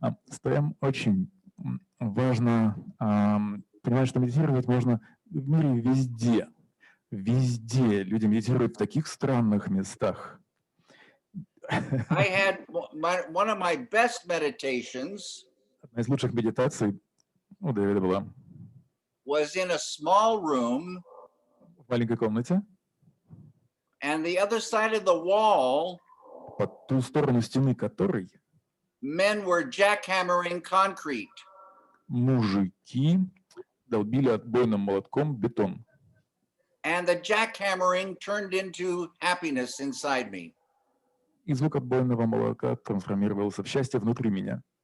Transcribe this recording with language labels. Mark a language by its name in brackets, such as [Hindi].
[Russian] Стоям очень важно понимать, что медитировать можно в мире везде. Везде люди медитируют в таких странных местах. [English] I had one of my best meditations. [Russian] Одна из лучших медитаций у Дэвида была. [English] Was in a small room. [Russian] В маленькой комнате. [English] And the other side of the wall. [Russian] По ту сторону стены которой. [English] Men were jackhammering concrete. [Russian] Мужики долбили отбойным молотком бетон. [English] And the jackhammering turned into happiness inside me. [Russian] И звук отбойного молотка трансформировался в счастье внутри меня.